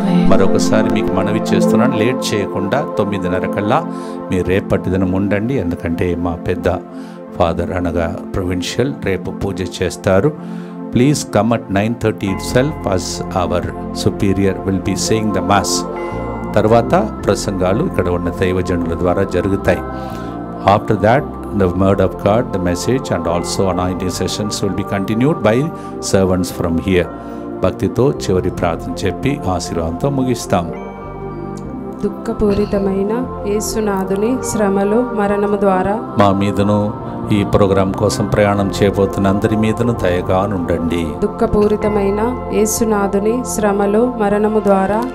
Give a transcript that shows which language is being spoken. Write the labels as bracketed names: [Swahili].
[Telugu] మరొకసారి మీకు మనవి చేస్తున్నాను, లేట్ చేయకుండా 9:30 కల్లా మీరు రేపటి దినం ఉండండి. ఎందుకంటే మా పెద్ద ఫాదర్ అనగా ప్రొవిన్షియల్ రేపు పూజ చేస్తారు. [English] Please come at 9:30 itself as our superior will be saying the mass. [Telugu] తర్వాత ప్రసంగాలు ఇక్కడ ఉన్న దైవజనుల ద్వారా జరుగుతాయి. [English] After that the word of God, the message and also anointing sessions will be continued by servants from here. [Telugu] భక్తితో చివరి ప్రార్థన చెప్పి ఆశీర్వాదంతో ముగిస్తాం. దుఃఖపూరితమైన యేసునాథుని శ్రమలు మరణము ద్వారా మా మీదను ఈ ప్రోగ్రాం కోసం ప్రయాణం చేయబోతున్న అందరి మీదను దయగా ఉండండి. దుఃఖపూరితమైన యేసునాథుని శ్రమలు మరణము ద్వారా